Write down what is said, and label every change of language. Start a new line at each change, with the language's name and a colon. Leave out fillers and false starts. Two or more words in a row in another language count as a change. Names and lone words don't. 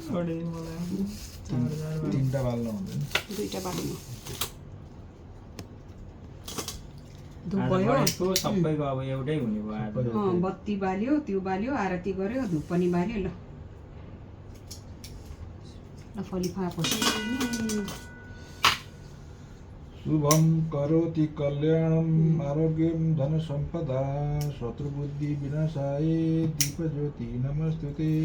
Nepali: तिनवटा बाल्नु हुँदैन दुईवटा बाल्नु धुप आज भयो गरेको सबैको अब एउटै हुने भयो आज बत्ती बाल्यो त्यो बाल्यो आरती गर्यो धुप पनि बाल्यो ल फलिफा खोसेनी
Sanskrit: शुभम करोति कल्याणम आरोग्यम धन सम्पदा शत्रुबुद्धि विनाशाय दीपज्योति नमस्तुते।